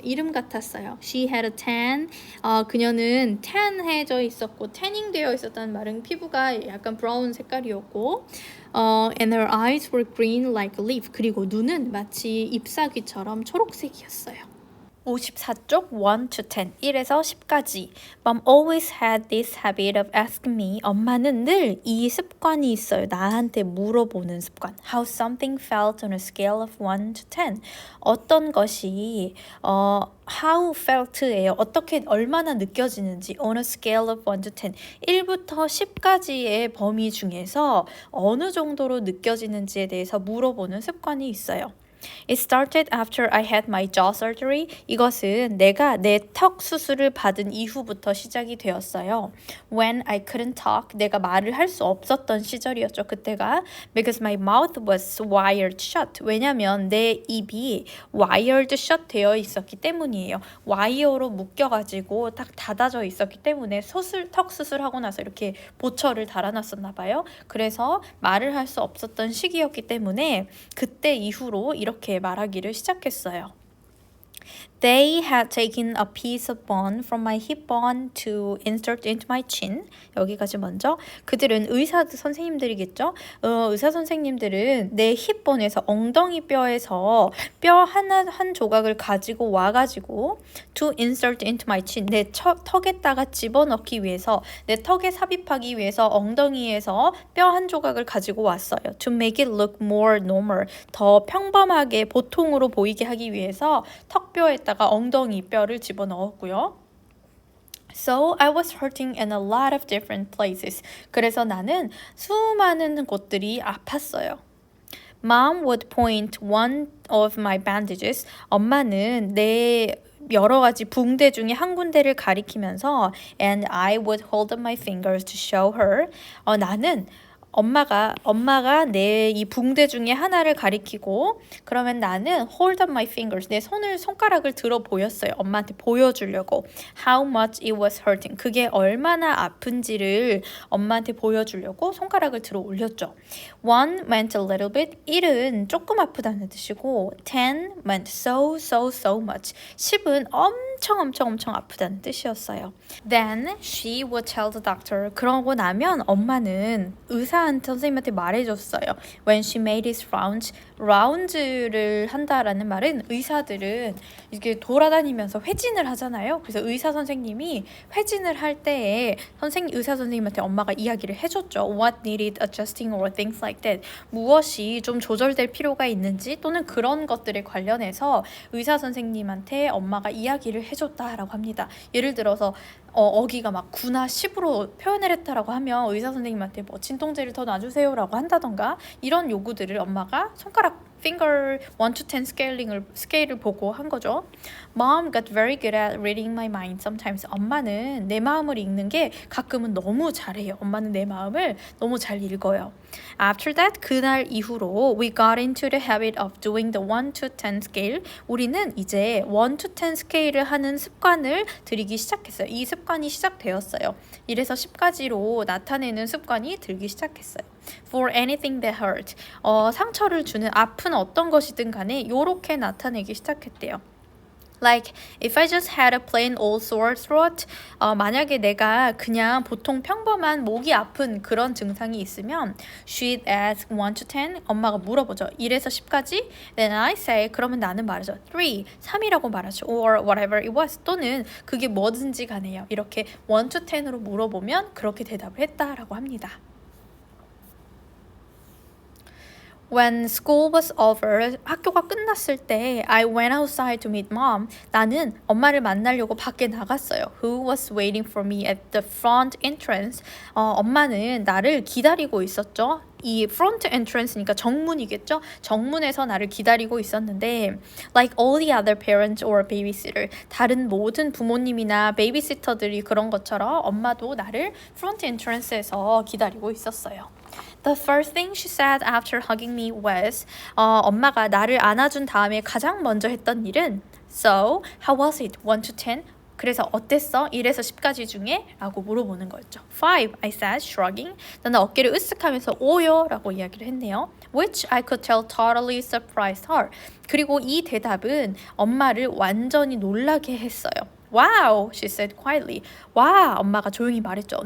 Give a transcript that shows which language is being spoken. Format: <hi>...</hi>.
<ko>이름 같았어요.</ko> <en>She had a tan.</en> <ko>그녀는 tan해져 있었고 tanning 되어 있었다는 말은 피부가 약간 브라운 색깔이었고</ko> <en>and her eyes were green like a leaf.</en> <ko>그리고 눈은 마치 잎사귀처럼 초록색이었어요. 54쪽 1 to 10, 1에서 10까지.</ko> <en>Mom always had this habit of asking me.</en> <ko>엄마는 늘 이 습관이 있어요. 나한테 물어보는 습관.</ko> <en>How something felt on a scale of 1 to 10.</en> <ko>어떤 것이</ko> <en>how felt</en> <ko>예요. 어떻게 얼마나 느껴지는지</ko> <en>on a scale of 1 to 10.</en> <ko>1부터 10까지의 범위 중에서 어느 정도로 느껴지는지에 대해서 물어보는 습관이 있어요.</ko> <en>It started after I had my jaw surgery.</en> <ko>이것은 내가 내 턱 수술을 받은 이후부터 시작이 되었어요.</ko> <en>When I couldn't talk,</en> <ko>내가 말을 할 수 없었던 시절이었죠. 그때가</ko> <en>because my mouth was wired shut.</en> <ko>왜냐면 내 입이 wired shut 되어 있었기 때문이에요. 와이어로 묶여가지고 딱 닫아져 있었기 때문에 턱 수술하고 나서 이렇게 보철을 달아놨었나 봐요. 그래서 말을 할 수 없었던 시기였기 때문에 그때 이후로 이렇게 말하기를 시작했어요.</ko> <en>They had taken a piece of bone from my hip bone to insert into my chin.</en> <ko>여기까지 먼저. 그들은 의사 선생님들이겠죠? 의사 선생님들은 내 힙본에서 엉덩이 뼈에서 뼈 한 조각을 가지고 와가지고</ko> <en>to insert into my chin.</en> <ko>내 턱에다가 집어넣기 위해서 내 턱에 삽입하기 위해서 엉덩이에서 뼈 한 조각을 가지고 왔어요.</ko> <en>To make it look more normal.</en> <ko>더 평범하게 보통으로 보이게 하기 위해서 턱뼈에다가 엉덩이 뼈를 집어넣었고요.</ko> <en>So I was hurting in a lot of different places.</en> <ko>그래서 나는 수많은 곳들이 아팠어요.</ko> <en>Mom would point one of my bandages.</en> <ko>엄마는 내 여러 가지 붕대 중에 한 군데를 가리키면서</ko> <en>and I would hold up my fingers to show her.</en> <ko>나는 엄마가 내 이 붕대 중에 하나를 가리키고 그러면 나는</ko> <en>hold up my fingers</en> <ko>내 손가락을 들어 보였어요. 엄마한테 보여주려고</ko> <en>how much it was hurting</en> <ko>그게 얼마나 아픈지를 엄마한테 보여주려고 손가락을 들어 올렸죠.</ko> <en>One meant a little bit</en> <ko>1은 조금 아프다는 뜻이고</ko> <en>10 meant so much</en> <ko>10은 엄청 아프다는 뜻이었어요.</ko> <en>Then she would tell the doctor</en> <ko>그러고 나면 엄마는 선생님한테 말해줬어요.</ko> <en>When she made his rounds</en> <ko>를 한다라는 말은 의사들은 이렇게 돌아다니면서 회진을 하잖아요. 그래서 의사 선생님이 회진을 할 때에 의사 선생님한테 엄마가 이야기를 해줬죠.</ko> <en>What needed adjusting or things like that.</en> <ko>무엇이 좀 조절될 필요가 있는지 또는 그런 것들에 관련해서 의사 선생님한테 엄마가 이야기를 해줬다라고 합니다. 예를 들어서 어기가 막 9나 10으로 표현을 했다라고 하면 의사 선생님한테 뭐 진통제를 더 놔주세요라고 한다던가 이런 요구들을 엄마가 손가락 finger 1 to 10 스케일을 보고 한 거죠.</ko> <en>Mom got very good at reading my mind sometimes.</en> <ko>엄마는 내 마음을 읽는 게 가끔은 너무 잘해요. 엄마는 내 마음을 너무 잘 읽어요.</ko> <en>After that,</en> <ko>그날 이후로</ko> <en>we got into the habit of doing the 1 to 10 scale.</en> <ko>우리는 이제 1 to 10 스케일을 하는 습관을 들이기 시작했어요. 이 습관이 시작되었어요. 1에서 10까지로 나타내는 습관이 들기 시작했어요.</ko> <en>For anything that hurt.</en> <ko>상처를 주는 아픈 어떤 것이든 간에 요렇게 나타내기 시작했대요.</ko> <en>Like, if I just had a plain old sore throat,</en> <ko>만약에 내가 그냥 보통 평범한 목이 아픈 그런 증상이 있으면</ko> <en>she'd ask 1 to 10,</en> <ko>엄마가 물어보죠. 1에서 10까지?</ko> <en>Then I say,</en> <ko>그러면 나는 말하죠.</ko> <en>3,</en> <ko>3이라고 말하죠.</ko> <en>Or whatever it was.</en> <ko>또는 그게 뭐든지 간에요. 이렇게 1 to 10으로 물어보면 그렇게 대답을 했다라고 합니다.</ko> <en>When school was over,</en> <ko>학교가 끝났을 때</ko> <en>I went outside to meet mom.</en> <ko>나는 엄마를 만나려고 밖에 나갔어요.</ko> <en>Who was waiting for me at the front entrance.</en> <ko>엄마는 나를 기다리고 있었죠. 이 front entrance니까 정문이겠죠? 정문에서 나를 기다리고 있었는데</ko> <en>like all the other parents or babysitter</en> <ko>다른 모든 부모님이나 베이비시터들이 그런 것처럼 엄마도 나를 front entrance에서 기다리고 있었어요.</ko> <en>The first thing she said after hugging me was</en> <ko>엄마가 나를 안아준 다음에 가장 먼저 했던 일은</ko> <en>So, how was it?</en> <ko>1 to 10? 그래서 어땠어? 1에서 10까지 중에? 라고 물어보는 거였죠.</ko> <en>5, I said, shrugging.</en> <ko>나는 어깨를 으쓱하면서 5요 라고 이야기를 했네요.</ko> <en>Which I could tell totally surprised her.</en> <ko>그리고 이 대답은 엄마를 완전히 놀라게 했어요.</ko> <en>Wow, she said quietly.</en> <ko>와, 엄마가 조용히 말했죠.</ko>